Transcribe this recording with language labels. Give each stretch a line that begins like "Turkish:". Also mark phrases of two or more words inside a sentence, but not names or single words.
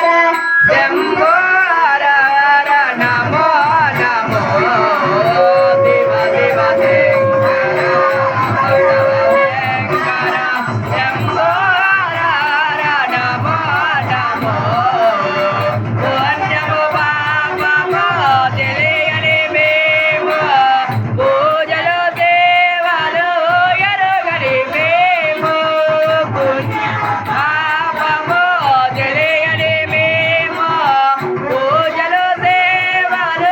Sanskrit: शंभो हर हर नमो नमो देव देव शंकर भक्तव शंकर शंभो हर हर नमो नमो
Telugu: పుణ్యమో పాపమో తెలియని మేము పూజలు దేవాలు ఎరుగని మేము పుణ్య పాపమో తెలియని మేము పూజలు దేవాలు